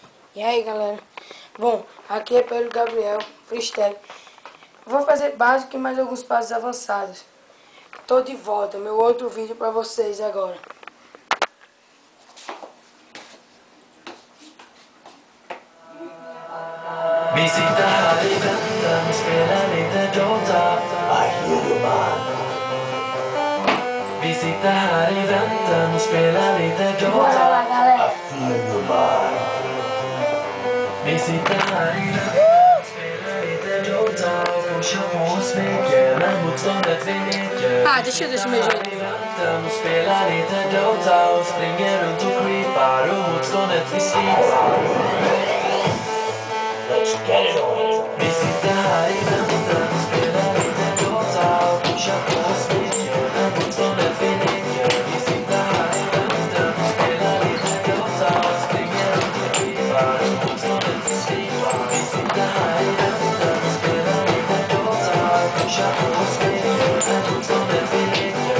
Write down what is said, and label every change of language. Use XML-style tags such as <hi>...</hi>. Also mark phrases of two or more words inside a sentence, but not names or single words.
<pt>E aí, galera? Bom, aqui é Pedro Gabriel, freestyle. Vou fazer básico e mais alguns passos avançados. Tô de volta, meu outro vídeo pra vocês agora.</pt> <sv>Vi sitter här i väntan och spelar lite Dota.</sv> <en>I hear you man.</en> <sv>Vi sitter här i väntan och spelar lite Dota.</sv> <en>I feel you man.</en> <sv>Vi sitter här i väntan och spelar lite Dota. Och pushar på och smeker när motståndet vi leker.</sv> <pt>Deixa eu meu jeito.</pt> <sv>I väntan och spelar lite Dota. Och springer runt och creepar och motståndet vi slipar.</sv> <en>Let's get it on.</en> <sv>Vi sitter här i väntan och spelar lite Dota och pushar på och smeker när motståndet vi leker. Vi sitter här i väntan och spelar lite Dota och springer runt och creepar och motståndet vi slipar. Vi sitter här i väntan och spelar lite Dota och pushar på och smeker när motståndet vi leker.</sv>